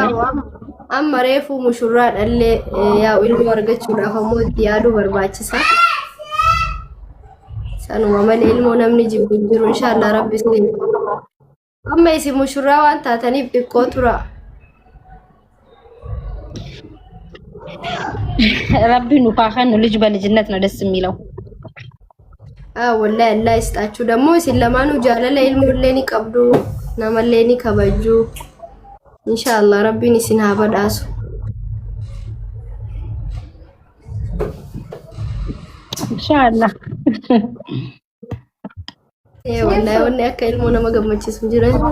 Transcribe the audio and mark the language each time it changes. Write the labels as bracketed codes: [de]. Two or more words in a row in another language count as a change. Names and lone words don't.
[om] Amma reefuu mushurraa dhallee yaa ilmoo argachuudhaaf ammoo itti yaaduu barbaachisa. Sanuma malee ilmoo namni jibbu hin jiru inshallah rabbi isin. Amma isin mushurraa waan taataniif xiqqoo tura. Rabbi nu faakan [am] ልጅ በልጅነት ነው ደስ የሚለው ወላሂ አላህ ይስጣችሁ ደግሞ [om] isin lamaanu jaalala ilmoollee ni qabdu namallee ni kabaju inshallah rabbiin isin haa badhaasu inshallah wallahi wanni akka ilmoo nama gammachiisu jira